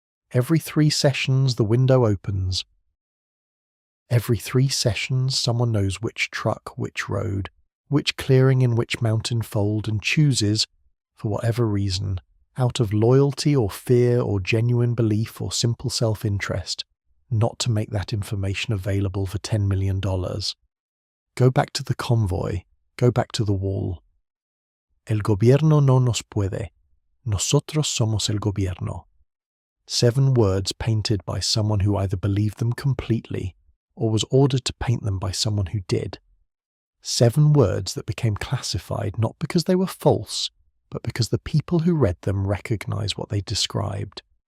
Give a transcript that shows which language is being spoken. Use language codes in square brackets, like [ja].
[en] Every 3 sessions, the window opens. Every 3 sessions, someone knows which truck, which road, which clearing in which mountain fold, and chooses, for whatever reason, out of loyalty or fear or genuine belief or simple self-interest, not to make that information available for $10 million. Go back to the convoy. Go back to the wall. [es] El gobierno no nos puede. Nosotros somos el gobierno. [en] 7 words painted by someone who either believed them completely or was ordered to paint them by someone who did. 7 words that became classified not because they were false, but because the people who read them recognized what they described.